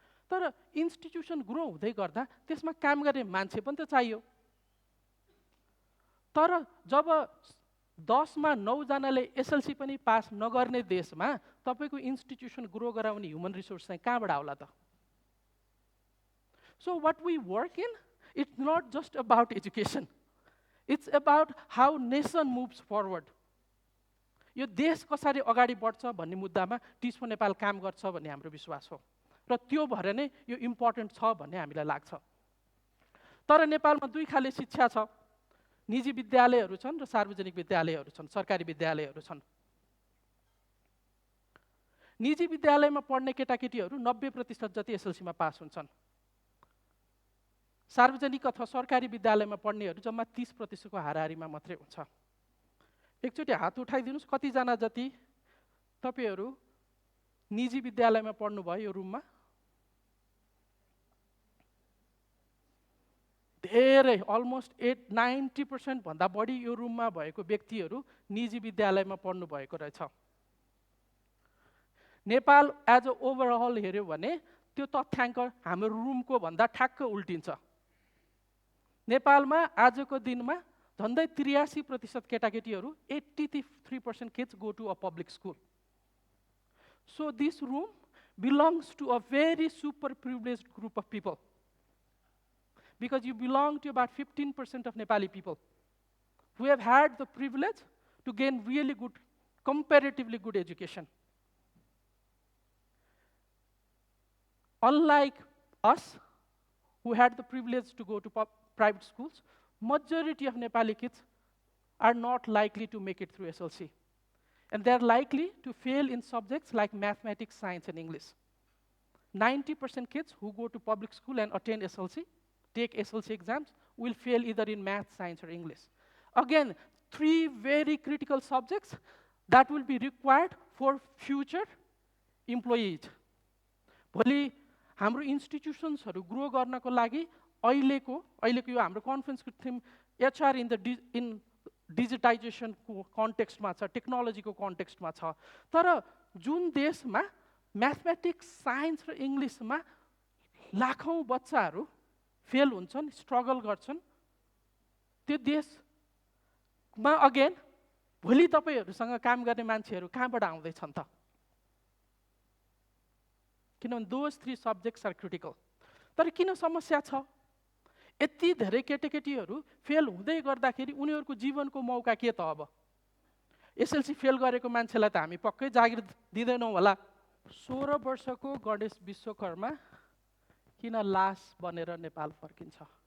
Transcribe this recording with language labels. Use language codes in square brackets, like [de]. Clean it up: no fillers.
[ne] तर institution grow हुँदै गर्दा त्यसमा काम गर्ने मान्छे पनि त चाहियो। तर जब 10मा 9 जनाले एसएलसी पनि पास नगर्ने देशमा तपाईँको इन्स्टिट्युसन ग्रो गराउने ह्युमन रिसोर्स चाहिँ कहाँबाट आउला त? [en] So what we work in, it's not just about education, it's about how nation moves forward. [ne] यो देश कसरी अगाडि बढ्छ भन्ने मुद्दामा टिच फर नेपाल काम गर्छ भन्ने हाम्रो विश्वास हो र त्यो भएर नै यो इम्पोर्टेन्ट छ भन्ने हामीलाई लाग्छ। तर नेपालमा दुई खाले शिक्षा छ, निजी विद्यालयहरू छन् र सार्वजनिक विद्यालयहरू छन्, सरकारी विद्यालयहरू छन्। निजी विद्यालयमा पढ्ने केटाकेटीहरू 90% जति एसएलसीमा पास हुन्छन्। सार्वजनिक अथवा सरकारी विद्यालयमा पढ्नेहरू जम्मा 30% को हाराहारीमा मात्रै हुन्छ। एकचोटि हात उठाइदिनुहोस्, कतिजना जति तपाईँहरू निजी विद्यालयमा पढ्नुभयो यो रुममा? धेरै, अलमोस्ट 80-90% भन्दा बढी यो रुममा भएको व्यक्तिहरू निजी विद्यालयमा पढ्नु भएको रहेछ। नेपाल एज अ ओभरअल हेऱ्यो भने त्यो तथ्याङ्क हाम्रो रुमको भन्दा ठ्याक्क उल्टिन्छ। नेपालमा आजको दिनमा झन्डै 83% केटाकेटीहरू, [en] 83% kids go to a public school. So this room belongs to a very super privileged group of people, because you belong to about 15% of Nepali people who have had the privilege to gain really good, comparatively good education. Unlike us, who had the privilege to go to private schools, majority of Nepali kids are not likely to make it through SLC. And they're likely to fail in subjects like mathematics, science, and English. 90% kids who go to public school and attend SLC, take SLC exams, will fail either in math, science, or English. Again, 3 very critical subjects that will be required for future employees. [ne] भोलि हाम्रो इन्स्टिट्युसन्सहरू grow गर्नको लागि अहिलेको यो हाम्रो कन्फरेन्सको theme HR in डिजिटाइजेसनको कन्टेक्स्टमा छ, टेक्नोलोजीको कन्टेक्स्टमा छ। तर जुन देशमा म्याथमेटिक्स, साइन्स र इङ्ग्लिसमा लाखौँ बच्चाहरू फेल हुन्छन्, स्ट्रगल गर्छन्, त्यो देशमा अगेन भोलि तपाईहरूसँग काम गर्ने मान्छेहरू कहाँबाट आउँदैछन् त? किनभने [en] those 3 subjects are critical. [ne] तर किन समस्या छ? यति धेरै केटाकेटीहरू फेल हुँदै गर्दाखेरि उनीहरूको जीवनको मौका के त? अब एसएलसी फेल गरेको मान्छेलाई त हामी पक्कै जागिर दिँदैनौँ होला। 16 वर्षको गणेश विश्वकर्मा किन लास बनेर नेपाल फर्किन्छ?